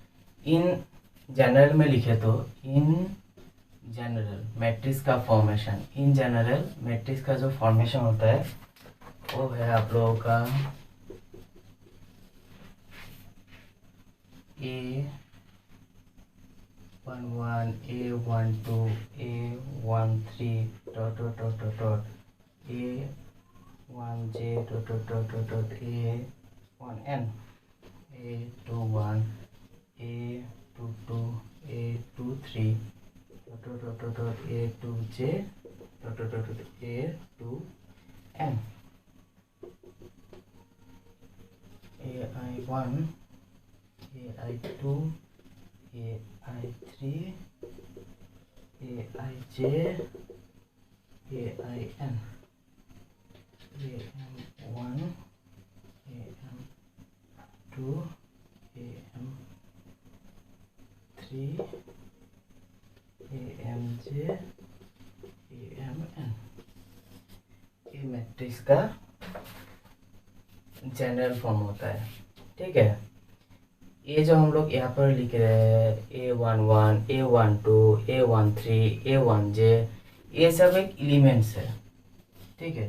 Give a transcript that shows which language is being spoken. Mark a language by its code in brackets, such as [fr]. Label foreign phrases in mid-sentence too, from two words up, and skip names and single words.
[en] in general [hi] में लिखे तो [en] in general matrix [hi] का फॉर्मेशन, [en] in general matrix [hi] का जो फॉर्मेशन होता है वो है आप लोगों का A11 A12 A13 [en] dot dot dot dot dot A1J dot dot dot dot dot A1N A21 A22 A23 dot dot dot dot dot A2J dot dot dot dot A2N AI1 AI2 AI3 AIJ AIN AM1 AM2 AM3 AMJ AMN। [hi] ये मैट्रिक्स का जनरल फॉर्म होता है, ठीक है। ये जो हम लोग यहाँ पर लिख रहे हैं A11 A12 A13 A1J, ये सब एक एलिमेंट्स है, ठीक है।